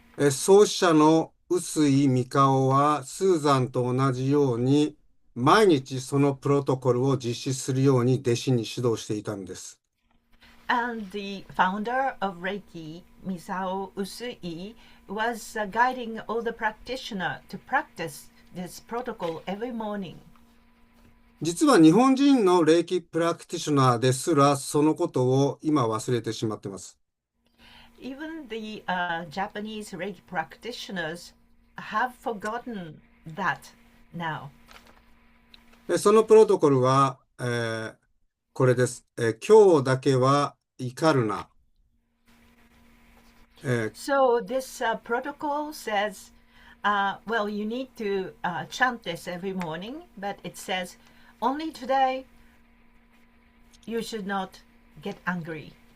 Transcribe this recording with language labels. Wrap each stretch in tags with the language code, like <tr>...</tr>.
<ja>創始者の臼井美香夫はスーザンと同じように毎日そのプロトコルを実施するように弟子に指導していたんです。</ja> <en>And the founder of Reiki, Misao Usui, was guiding all the practitioners to practice this protocol every morning.</en> <ja>実は日本人の霊気プラクティショナーですらそのことを今忘れてしまっています。</ja> <en>Even the Japanese Reiki practitioners have forgotten that now.</en> <ja>そのプロトコルは、これです。今日だけは怒るな。</ja> <en>So this protocol says, well, you need to chant this every morning, but it says, only today you should not get angry.</en>